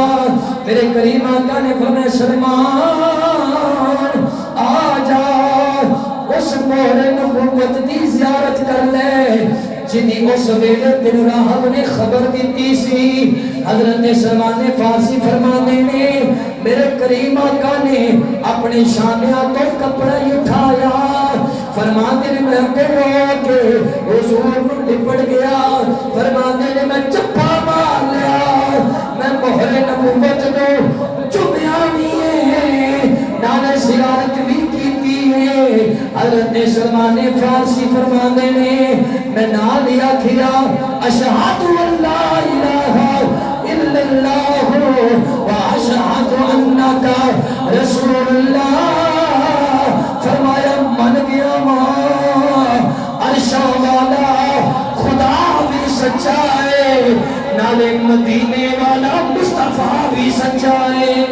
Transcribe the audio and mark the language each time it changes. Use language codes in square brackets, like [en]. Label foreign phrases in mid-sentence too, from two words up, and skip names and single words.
[pa] میرے کریم آقا نے فرمایا سلمان آ جا اس مہرے نبوت کی زیارت کر لے جنہیں اس ویلے دن راہب نے خبر دی سی. حضرت سلمان فارسی فرماتے نے میرے کریم آقا نے اپنے شانیاں تو کپڑا اٹھایا. فرماتے نے میں اٹھے ہو کے حضور کو لپٹ گیا فرماتے نے میں چپا مار لیا میں مہر نبوت کو چومیا نہیں ہے نالے زیارت بھی کی ہے حضرت سلمان فارسی فرماتے نے میں نال لیا کھیا [ar] اشہد اللہ الہ الا اللہ واشہد انک رسول اللہ [pa] فرمایا من گیا ماں عرشہ والا خدا بھی سچا ہے نالے مدینے والا مصطفیٰ بھی سچا ہے